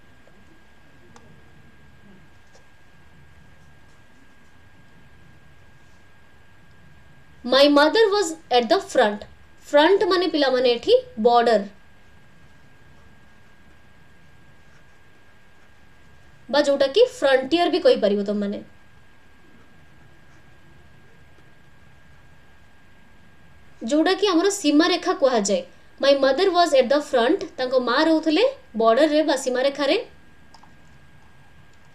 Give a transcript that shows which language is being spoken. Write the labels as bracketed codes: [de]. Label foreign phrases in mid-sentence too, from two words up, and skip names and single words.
[en] my mother was at the front [or] ମାନେ ପିଲା ମାନେ ଏଠି ବର୍ଡର ବା ଯୋଉଟା କି ଫ୍ରଣ୍ଟିଅର ବି କହି ପାରିବ ତୁମ ମାନେ ଯୋଉଟା କି ଆମର ସୀମା ରେଖା କୁହାଯାଏ [en] my mother was at the front [or] ତାଙ୍କ ମା ରହୁଥିଲେ ବର୍ଡର ରେ ବା ସୀମା ରେଖା ରେ